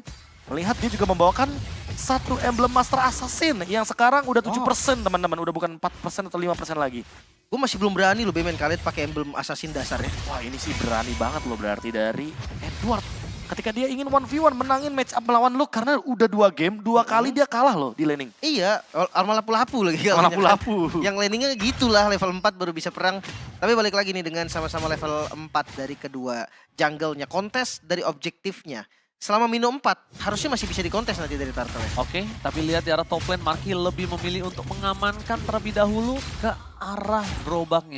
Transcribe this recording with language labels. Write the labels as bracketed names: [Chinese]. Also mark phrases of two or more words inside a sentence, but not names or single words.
[Indonesian] Melihat dia juga membawakan 1 emblem Master Assassin yang sekarang udah 7% teman-teman. Udah bukan 4% atau 5% lagi. Gue masih belum berani loh Bayman Khaled pakai emblem Assassin dasarnya. Wah ini sih berani banget loh berarti dari Edward. Ketika dia ingin 1v1 menangin [English] match up [Indonesian] melawan Luke karena udah 2 game, 2 kali dia kalah loh di laning. Iya, Arma lapu-lapu lagi. Lapu-lapu. Yang laningnya gitulah level 4 baru bisa perang. Tapi balik lagi nih dengan sama-sama level 4 dari kedua jungle-nya. Kontes dari objektifnya. Selama Mino 4, harusnya masih bisa dikontes nanti dari Turtle. Oke, tapi lihat di arah [English] top lane, [Indonesian] Marky lebih memilih untuk mengamankan terlebih dahulu ke arah gerobaknya.